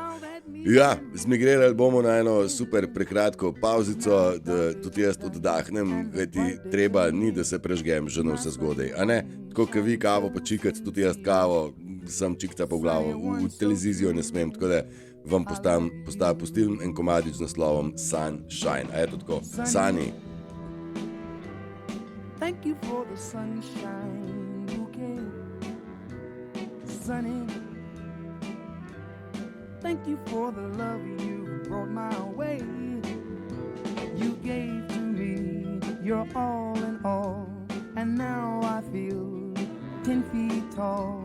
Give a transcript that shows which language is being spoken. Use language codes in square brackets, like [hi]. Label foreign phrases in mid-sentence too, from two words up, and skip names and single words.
[sl] Ja, zmigrirali bomo na eno super prekratko pauzico, da tudi jaz oddahnem, kajti treba ni, da se prežgem že na vse zgodaj. A ne, tako kot vi kavo počikati, tudi jaz kavo, sem čikta po glavo, v televizijo ne smem, tako da vam pustim en komadič z naslovom Sunshine. A je to tako? [en] Sani. Thank you for the sunshine bouquet, sunny. Thank you for the love you brought my way. You gave to me your all in all, and now I feel 10 feet tall.